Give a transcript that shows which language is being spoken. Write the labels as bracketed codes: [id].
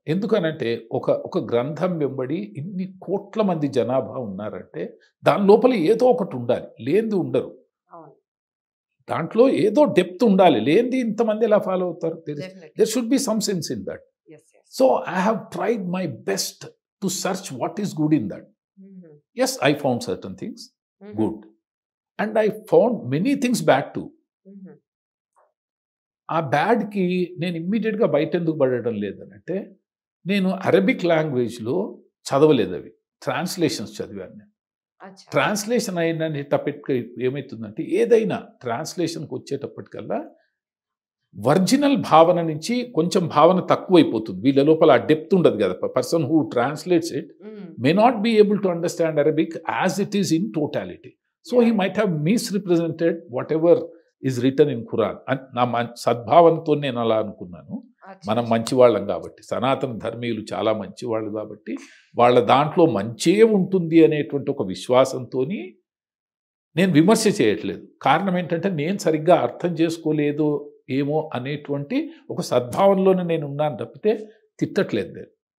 [te] ఎందుకనంటే ఒక గ్రంథం వెంబడి ఇన్ని కోట్ల మంది జనాభా ఉన్నారంటే దాని లోపల ఏదో ఒకటి ఉండాలి. లేనిది ఉండరు. అవును. దాంట్లో ఏదో డెప్త్ ఉండాలి. లేనిది ఇంతమంది ఎలా ఫాలో అవుతారు? [en] Definitely. There should be some sense in that. Yes. Yes. So I have tried my best to search what is good in that. Uh huh. Yes, I found certain things uh huh. good. And I found many things bad too. Uh huh. [te] ఆ బ్యాడ్‌కి నేను ఇమ్మీడియేట్‌గా బయటెందుకు పడడం లేదనంటే, నేను Arabic లాంగ్వేజ్‌లో చదవలేదవి. ట్రాన్స్‌లేషన్స్ చదివాను నేను. అచ్చా! ట్రాన్స్‌లేషన్ అయినటప్పటికి ఏమైతుందంటే, ఏదైనా ట్రాన్స్‌లేషన్‌కి వచ్చేటప్పటికల్లా ఒరిజినల్ భావన నుంచి కొంచెం భావన తక్కువైపోతుంది. వీళ్ళ లోపల ఆ డెప్త్ ఉండదు కదా! [en] Person who translates it hmm. may not be able to understand Arabic as it is in totality. So he Yeah. might have misrepresented whatever is written in Quran. And [te] నా సద్భావనతో నేను అలా అనుకున్నాను. అచ్చా! మనం మంచివాళ్ళం కాబట్టి, సనాతన ధర్మీయులు చాలా మంచివాళ్ళు కాబట్టి, వాళ్ళ దాంట్లో మంచే ఉంటుంది అనేటువంటి ఒక విశ్వాసంతోని నేను విమర్శ చేయట్లేదు. కారణం ఏంటంటే నేను సరిగ్గా అర్థం చేసుకోలేదు ఏమో అనేటువంటి ఒక సద్భావనలోనే నేను ఉన్నాను తప్పితే తిట్టట్లేదు నేను.